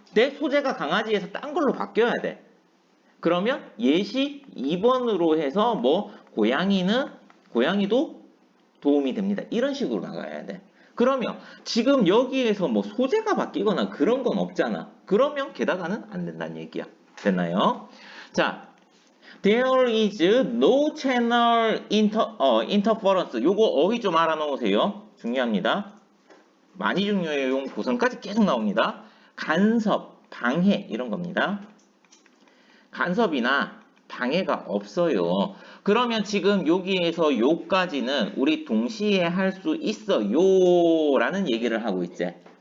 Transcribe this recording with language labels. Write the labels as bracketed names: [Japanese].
[Korean] 내 소재가 강아지에서 딴 걸로 바뀌어야 돼. 그러면 예시 2번으로 해서 뭐 고양이도 도움이 됩니다. 이런 식으로 나가야 돼. 그러면 지금 여기에서 뭐 소재가 바뀌거나 그런 건 없잖아. 그러면 게다가는 안 된다는 얘기야. 됐나요? 자, [English] there is no channel interference. [Korean] 요거 어휘 좀 알아놓으세요. 중요합니다. 많이 중요해요. 용 고성까지 계속 나옵니다. 간섭, 방해 이런 겁니다. 간섭이나 방해가 없어요. 그러면 지금 여기에서 요까지는 우리 동시에 할 수 있어요 라는 얘기를 하고 있지.